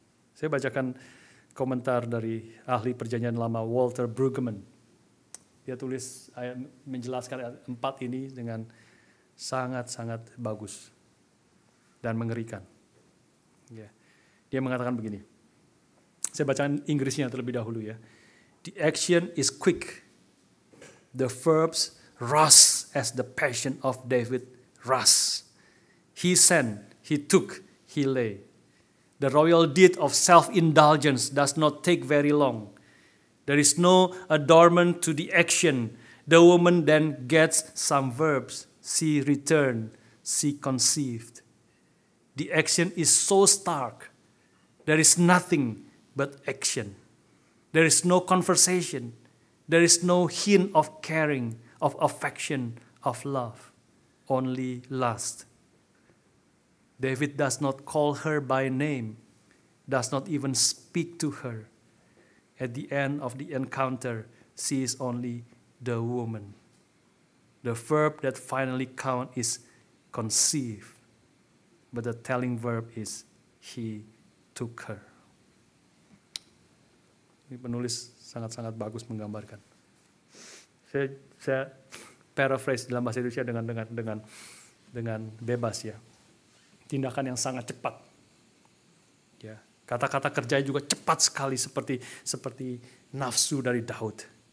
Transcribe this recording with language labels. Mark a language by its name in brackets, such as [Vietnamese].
[Indonesian] Saya bacakan komentar dari ahli perjanjian lama Walter Brueggemann. Dia tulis menjelaskan ayat 4 ini dengan sangat-sangat bagus dan mengerikan. Ya. Dia mengatakan begini. Saya bacakan Inggrisnya terlebih dahulu ya. [English] The action is quick. The verbs rush as the passion of David rush. He sent, he took, he lay. The royal deed of self-indulgence does not take very long. There is no adornment to the action. The woman then gets some verbs. She returned, she conceived. The action is so stark. There is nothing but action. There is no conversation. There is no hint of caring, of affection, of love. Only lust. David does not call her by name, does not even speak to her. At the end of the encounter, she is only the woman. The verb that finally counts is conceive, but the telling verb is he took her. [Indonesian] Ini penulis sangat-sangat bagus menggambarkan. Saya paraphrase dalam bahasa Indonesia dengan bebas ya. Tindakan yang sangat cepat. Ya, kata-kata kerja juga cepat sekali seperti nafsu dari Daud.